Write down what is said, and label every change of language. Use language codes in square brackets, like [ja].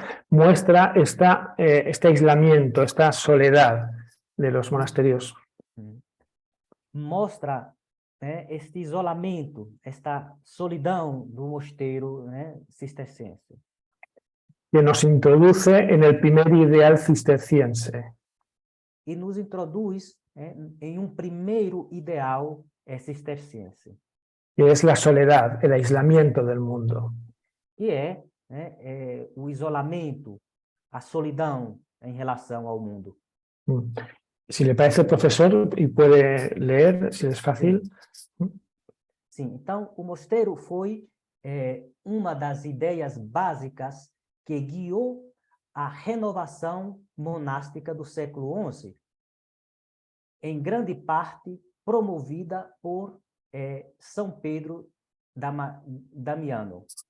[es] Muestra este aislamiento, esta soledad de los monasterios. [pt] Mostra este isolamento, esta solidão do mosteiro, cisterciense. [es] Que nos introduce en el primer ideal cisterciense. [pt] E nos introduz em primeiro ideal cisterciense. [es] Que es la soledad, el aislamiento del mundo. [pt] Que é o isolamento, a solidão em relação ao mundo. [es] Si le parece, profesor, y puede leer, si es fácil. [pt] Sim, então o mosteiro foi uma das ideias básicas que guiou a renovação monástica do século XI, em grande parte promovida por São Pedro Damiano.